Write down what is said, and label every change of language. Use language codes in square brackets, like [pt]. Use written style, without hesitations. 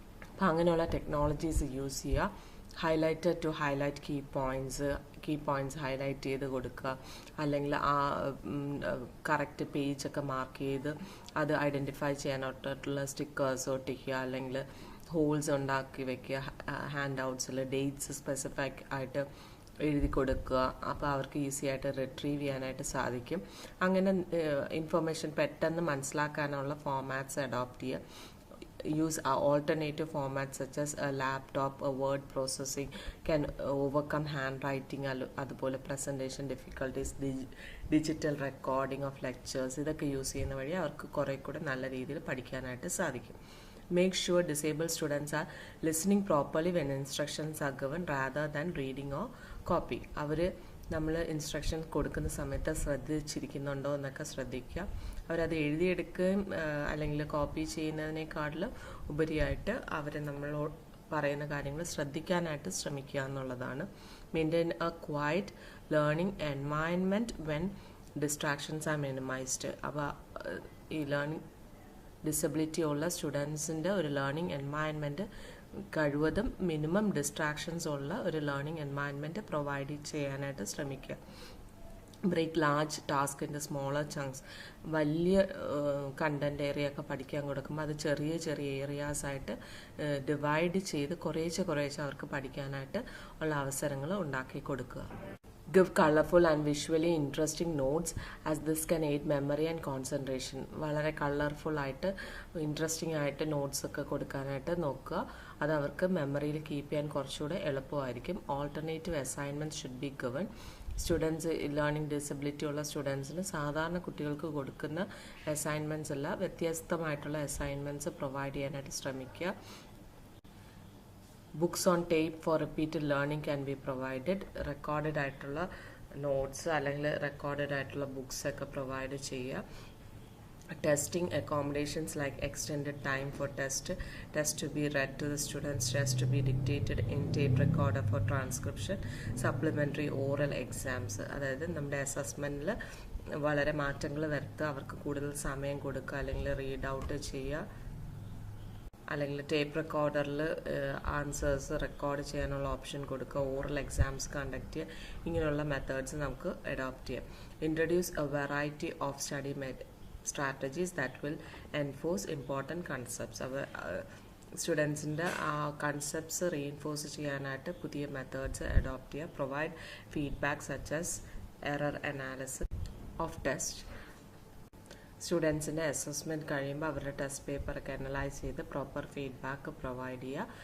[ml] അപ്പം അങ്ങനെയുള്ള technologies use ചെയ്യുക. [en] highlighter to highlight key points [ml] highlight ചെയ്ത് കൊടുക്കുക, അല്ലെങ്കിൽ ആ കറക്റ്റ് പേജൊക്കെ മാർക്ക് ചെയ്ത് അത് ഐഡൻറ്റിഫൈ ചെയ്യാനായിട്ടുള്ള സ്റ്റിക്കേഴ്സ് ഒട്ടിക്കുക, അല്ലെങ്കിൽ ഹോൾസ് ഉണ്ടാക്കി വെക്കുക, ഹാൻഡ് ഔട്ട്സിൽ ഡേറ്റ്സ് സ്പെസിഫിക് ആയിട്ട് എഴുതി കൊടുക്കുക. അപ്പോൾ അവർക്ക് ഈസി ആയിട്ട് റിട്രീവ് ചെയ്യാനായിട്ട് സാധിക്കും. അങ്ങനെ ഇൻഫർമേഷൻ പെട്ടെന്ന് മനസ്സിലാക്കാനുള്ള ഫോമാറ്റ്സ് അഡോപ്റ്റ് ചെയ്യുക. [en] Use alternative formats such as a laptop, a word processing can overcome handwriting, [ml] അതുപോലെ [en] presentation difficulties, digital recording of lectures. [ml] ഇതൊക്കെ യൂസ് ചെയ്യുന്ന വഴി അവർക്ക് കുറേ കൂടെ നല്ല രീതിയിൽ പഠിക്കാനായിട്ട് സാധിക്കും. [en] Make sure disabled students are listening properly when instructions are given rather than reading or copy. [ml] അവർ നമ്മൾ ഇൻസ്ട്രക്ഷൻ കൊടുക്കുന്ന സമയത്ത് ശ്രദ്ധിച്ചിരിക്കുന്നുണ്ടോ എന്നൊക്കെ ശ്രദ്ധിക്കുക. അവരത് എഴുതിയെടുക്കുകയും അല്ലെങ്കിൽ കോപ്പി ചെയ്യുന്നതിനേക്കാളും ഉപരിയായിട്ട് അവർ നമ്മളോട് പറയുന്ന കാര്യങ്ങൾ ശ്രദ്ധിക്കാനായിട്ട് ശ്രമിക്കുക എന്നുള്ളതാണ്. [en] Maintain a quiet learning environment when distractions are minimised. [ml] അപ്പോൾ ഈ ലേണിംഗ് ഡിസബിലിറ്റി ഉള്ള സ്റ്റുഡൻസിൻ്റെ ഒരു ലേണിംഗ് എൻവയൺമെൻറ്റ് കഴിവതും മിനിമം ഡിസ്ട്രാക്ഷൻസ് ഉള്ള ഒരു ലേണിംഗ് എൻവയൺമെൻറ്റ് പ്രൊവൈഡ് ചെയ്യാനായിട്ട് ശ്രമിക്കുക. [en] Break large task in the smaller chunks. [ml] വലിയ കണ്ടൻറ് ഏരിയ ഒക്കെ പഠിക്കാൻ കൊടുക്കുമ്പോൾ അത് ചെറിയ ചെറിയ ഏരിയാസ് ആയിട്ട് ഡിവൈഡ് ചെയ്ത് കുറേശ്ശെ അവർക്ക് പഠിക്കാനായിട്ട് ഉള്ള അവസരങ്ങൾ ഉണ്ടാക്കി കൊടുക്കുക. [en] Give colorful and visually interesting notes as this can aid memory and concentration. [ml] വളരെ കളർഫുൾ ആയിട്ട് ഇൻട്രസ്റ്റിംഗ് ആയിട്ട് നോട്ട്സ് ഒക്കെ കൊടുക്കാനായിട്ട് നോക്കുക. അത് അവർക്ക് മെമ്മറിയിൽ കീപ്പ് ചെയ്യാൻ കുറച്ചുകൂടെ എളുപ്പമായിരിക്കും. [en] Alternative assignments should be given. [ml] Students learning disability ഉള്ള സ്റ്റുഡൻസിന് സാധാരണ കുട്ടികൾക്ക് കൊടുക്കുന്ന അസൈൻമെൻറ്റ്സ് അല്ല, വ്യത്യസ്തമായിട്ടുള്ള അസൈൻമെൻറ്റ്സ് പ്രൊവൈഡ് ചെയ്യാനായിട്ട് ശ്രമിക്കുക. [en] Books on tape for repeated learning can be provided. [ml] Recorded ആയിട്ടുള്ള നോട്ട്സ് അല്ലെങ്കിൽ റെക്കോർഡഡ് ആയിട്ടുള്ള ബുക്സ് ഒക്കെ പ്രൊവൈഡ് ചെയ്യുക. [en] Testing accommodations like extended time for test to be read to the students, test to be dictated in tape recorder for transcription, supplementary oral exams. [ml] അതായത് നമ്മുടെ അസസ്മെൻറ്റിൽ വളരെ മാറ്റങ്ങൾ വരുത്തുക, അവർക്ക് കൂടുതൽ സമയം കൊടുക്കുക, അല്ലെങ്കിൽ റീഡ് ഔട്ട് ചെയ്യുക, അല്ലെങ്കിൽ ടേപ്പ് റെക്കോർഡറിൽ ആൻസേഴ്സ് റെക്കോർഡ് ചെയ്യാനുള്ള ഓപ്ഷൻ കൊടുക്കുക, ഓറൽ എക്സാംസ് കണ്ടക്ട് ചെയ്യുക. ഇങ്ങനെയുള്ള മെത്തേഡ്സ് നമുക്ക് അഡോപ്റ്റ് ചെയ്യാം. [en] Introduce a variety of study strategies that will enforce important concepts. [ml] അവ സ്റ്റുഡൻസിൻ്റെ ആ കൺസെപ്റ്റ്സ് റീഇൻഫോഴ്സ് ചെയ്യാനായിട്ട് പുതിയ മെത്തേഡ്സ് അഡോപ്റ്റ് ചെയ്യുക. [en] Provide feedback such as error analysis of test. [ml] സ്റ്റുഡൻസിൻ്റെ assessment കഴിയുമ്പോൾ അവരുടെ ടെസ്റ്റ് പേപ്പറൊക്കെ അനലൈസ് ചെയ്ത് പ്രോപ്പർ ഫീഡ്ബാക്ക് പ്രൊവൈഡ് ചെയ്യുക.